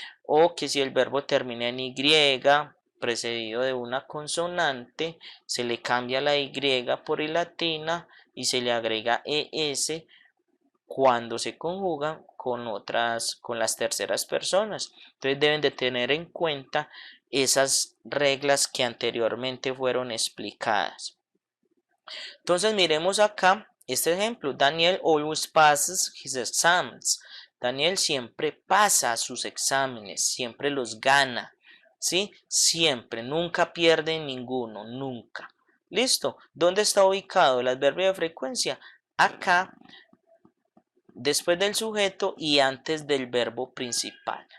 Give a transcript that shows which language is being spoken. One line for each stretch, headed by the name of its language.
Spanish: O que si el verbo termina en Y, precedido de una consonante, se le cambia la Y por I latina y se le agrega ES cuando se conjugan con las terceras personas. Entonces deben de tener en cuenta esas reglas que anteriormente fueron explicadas. Entonces miremos acá este ejemplo.
English: Daniel always passes his exams.
Spanish: Daniel siempre pasa sus exámenes, siempre los gana. ¿Sí? Siempre, nunca pierde ninguno, nunca. ¿Listo? ¿Dónde está ubicado el adverbio de frecuencia? Acá, después del sujeto y antes del verbo principal.